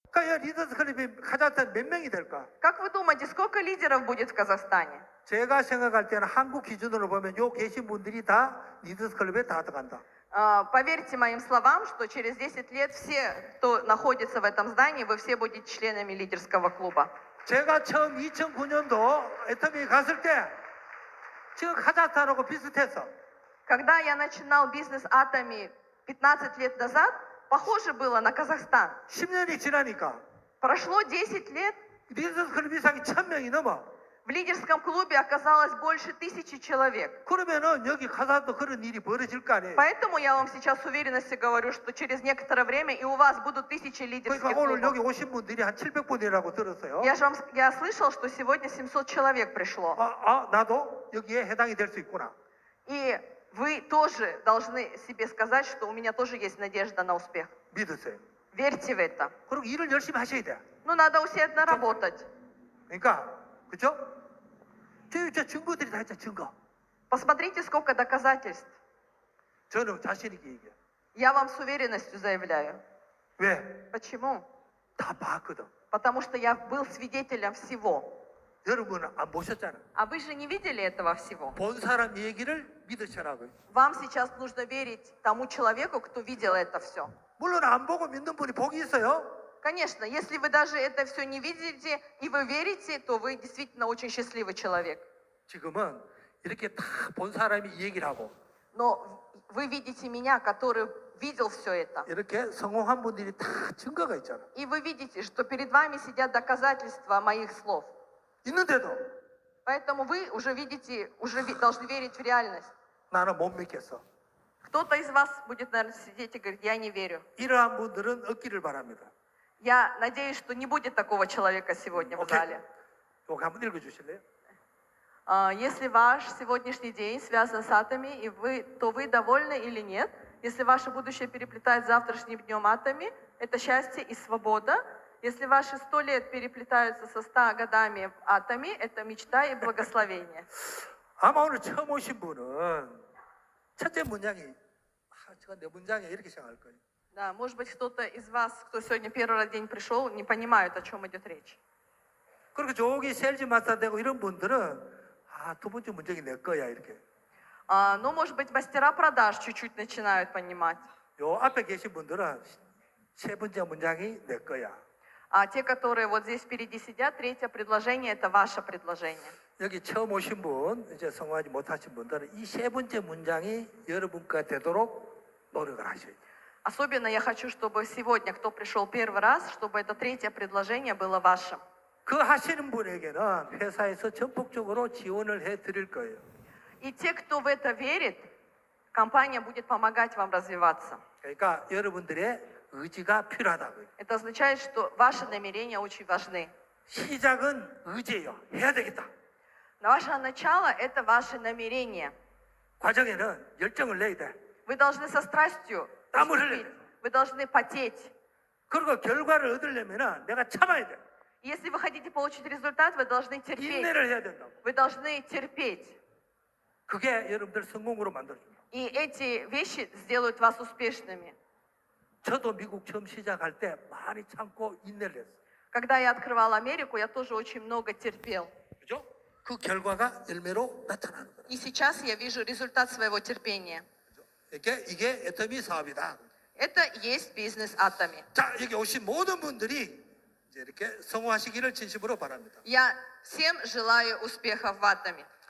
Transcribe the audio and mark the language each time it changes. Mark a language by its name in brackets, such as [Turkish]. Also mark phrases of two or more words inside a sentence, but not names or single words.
[Korean] 그러니까 이 리더스 클럽이 카자흐스탄 몇 명이 될까? [Russian] Как вы думаете, сколько лидеров будет в Казахстане? [Korean] 제가 생각할 때는 한국 기준으로 보면 요 계신 분들이 다 리더스 클럽에 다 들어간다. [Russian] Поверьте моим словам, что через 10 лет все, кто находится в этом здании, вы все будете членами лидерского клуба. [Korean] 제가 처음 2009년도 애터미에 갔을 때 지금 카자흐스탄하고 비슷했어. [Russian] Когда я начинал бизнес Atomy 15 лет назад, похоже было на Казахстан. [Korean] 10년이 지나니까 [Russian] Прошло 10 лет, [Korean] 리더스 클럽 이상이 1000명이 넘어. [Russian] в лидерском клубе оказалось больше 1000 человек. [Korean] 그러면은 여기 카자흐스탄도 그런 일이 벌어질 거 아니에요. [Russian] Поэтому я вам сейчас с уверенностью говорю, что через некоторое время и у вас будут 1000 лидерских [Korean] 그러니까 오늘 여기 [Russian] клубов. [Korean] 오신 분들이 한 700분이라고 들었어요. [Russian] Я слышал, что сегодня 700 человек пришло. [Korean] 나도 여기에 해당이 될 수 있구나. [Russian] И вы тоже должны себе сказать, что у меня тоже есть надежда на успех. [Korean] 믿으세요. [Russian] Верьте в это. [Korean] 그리고 일을 열심히 하셔야 돼. [Russian] Ну, надо усердно работать. [Korean] 그러니까 그죠? 저 증거들이 다 있잖아, 증거. [Russian] Посмотрите, сколько доказательств. [Korean] 저는 자신 있게 얘기해요. [Russian] Я вам с уверенностью заявляю. [Korean] 왜? [Russian] Почему? [Korean] 다 봤거든. [Russian] Потому что я был свидетелем всего. [Korean] 여러분은 안 보셨잖아. [Russian] А вы же не видели этого всего. [Korean] 본 사람 얘기를 믿으시라고요. [Russian] Вам сейчас нужно верить тому человеку, кто видел это все. [Korean] 물론 안 보고 믿는 분이 복이 있어요. [Russian] Конечно, если вы даже это все не видите и вы верите, то вы действительно очень счастливый человек. [Korean] 지금은 이렇게 다 본 사람이 이 얘기를 하고 [Russian] Но вы видите меня, который видел все это. [Korean] 이렇게 성공한 분들이 다 증거가 있잖아. [Russian] И вы видите, что перед вами сидят доказательства моих слов. [Korean] 있는데도 [Russian] Поэтому вы уже видите, должны верить в реальность. [Korean] 나는 못 믿겠어. [Russian] Кто-то из вас будет, наверное, сидеть и говорить, я не верю. [Korean] 이러한 분들은 얻기를 바랍니다. [Russian] Я надеюсь, что не будет такого человека сегодня в зале. [Korean] 여기 한번 읽어주실래요? [Russian] Если ваш сегодняшний день связан с Atomy, то вы довольны или нет? Если ваше будущее переплетает с завтрашним днем Atomy, это счастье и свобода. Если ваши 100 лет переплетаются со 100 годами Atomy, это мечта и благословение. [Korean] 아마 오늘 처음 오신 분은 첫째 문장이 저가 내 문장이야 이렇게 생각할 거예요. [Russian] Да, может быть, кто-то из вас, кто сегодня первый раз день пришел, не понимает, о чем идет речь. [Korean] 그렇게 저기 셀즈 마스터 되고 이런 분들은 두 번째 문장이 내 거야 이렇게. [Russian] Но, может быть, мастера продаж чуть-чуть начинают понимать. [Korean] 요 앞에 계신 분들은 세 번째 문장이 내 거야. [Russian] А те, которые вот здесь впереди сидят, третье предложение – это ваше предложение. [Korean] 여기 처음 오신 분, 이제 성공하지 못하신 분들은 이 세 번째 문장이 여러분과 되도록 노력을 하셔야 돼요. [Russian] Особенно я хочу, чтобы сегодня, кто пришел первый раз, чтобы это третье предложение было вашим. [Korean] 그 하시는 분에게는 회사에서 전폭적으로 지원을 해드릴 거예요. [Russian] И те, кто в это верит, компания будет помогать вам развиваться. [Korean] 그러니까 여러분들의 의지가 필요하다고요. [Russian] Это означает, что ваши намерения очень важны. [Korean] 시작은 의지예요. 해야 되겠다. [Russian] Но ваше начало – это ваши намерения. [Korean] 과정에는 열정을 내야 돼. [Russian] Вы должны со страстью [Korean] 땀을 [Russian] поступить. [Korean] 흘려야 돼. [Russian] Вы должны потеть. [Korean] 그리고 결과를 얻으려면 내가 참아야 돼. [Russian] Если вы хотите получить результат, вы должны терпеть. [Korean] 인내를 해야 된다고. [Russian] Вы должны терпеть. [Korean] 그게 여러분들 성공으로 만들어준다. [Russian] И эти вещи сделают вас успешными. [Korean] 저도 미국 처음 시작할 때 많이 참고 인내를 했어요. [Russian] Когда я открывала Америку, я тоже очень много терпел. [Korean] 그죠? 그 결과가 열매로 나타나는 거예요. [Russian] И сейчас я вижу результат своего терпения. [Korean] 이게 애터미 사업이다. [Russian] Это есть бизнес Atomy. [Korean] 자, 여기 오신 모든 분들이 이제 이렇게 성공하시기를 진심으로 바랍니다. [Russian] Я всем желаю успехов в Atomy.